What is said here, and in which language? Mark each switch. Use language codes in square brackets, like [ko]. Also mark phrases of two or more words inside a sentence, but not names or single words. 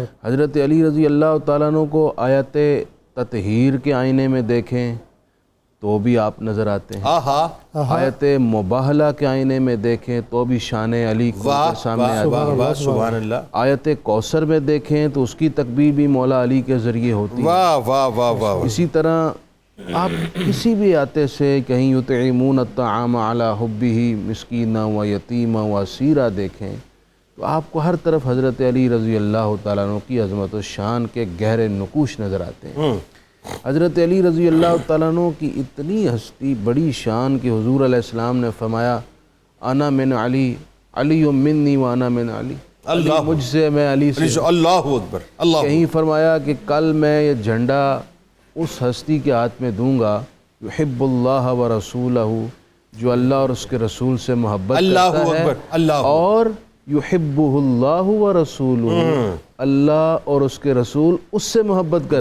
[ur] حضرت علی [ar] رضی اللہ تعالیٰ عنہ [ur] کو آیت تطہیر کے آئینے میں دیکھیں تو بھی آپ نظر آتے ہیں، آیت مباہلہ کے آئینے میں دیکھیں تو بھی شان علی کو سامنے آتی ہے، [ar] سبحان اللہ، [ur] آیت کوثر میں دیکھیں تو اس کی تکبیر بھی مولا علی کے ذریعے ہوتی ہے۔ واہ واہ واہ واہ، اسی طرح آپ کسی بھی آتے سے کہیں [ar] یطعمون الطعام علی حبہ مسکینا و یتیما و اسیرا [ur] دیکھیں تو آپ کو ہر طرف حضرت علی [ar] رضی اللہ تعالیٰ عنہ [ur] کی عظمت و شان کے گہرے نقوش نظر آتے ہیں۔ حضرت علی [ar] رضی اللہ تعالیٰ عنہ [ur] کی اتنی ہستی بڑی شان کہ حضور [ar] علیہ السلام [ur] نے فرمایا [ar] انا من علی، علی منی و انا من علی، [ur] علی مجھ سے میں علی سے۔ [ar] اللہ اکبر، اللہ، [ur] کہیں فرمایا کہ کل میں یہ جھنڈا اس ہستی کے ہاتھ میں دوں گا [ar] یحب اللہ و رسولہ، [ur] جو اللہ اور اس کے رسول سے محبت اللہ کرتا ہے، [ar] اکبر، اللہ، [ur] اور [ar] یحبہ اللہ و رسولہ، [ur] اللہ اور اس کے رسول اس سے محبت کرتے